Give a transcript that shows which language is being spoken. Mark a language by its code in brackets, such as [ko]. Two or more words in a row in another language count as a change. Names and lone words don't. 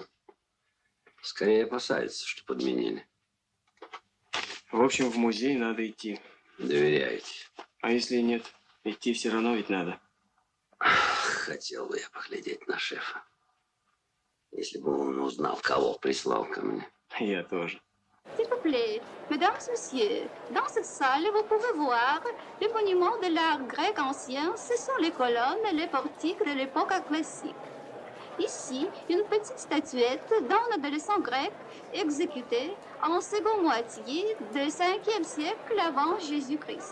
[ru] Скорее опасаются, что подменили. В общем, в музей надо идти. Доверяете? А если нет, идти все равно ведь надо. Хотел бы я поглядеть на шефа. Если бы он узнал, кого прислал ко мне. Я тоже. [fr] S'il vous plaît, mesdames, messieurs, dans cette salle, vous pouvez voir les monuments de l'art grec ancien. Ce sont les colonnes et les portiques de l'époque classique. Ici, une petite statuette d'un adolescent grec exécuté en seconde moitié du 5e siècle avant Jésus-Christ.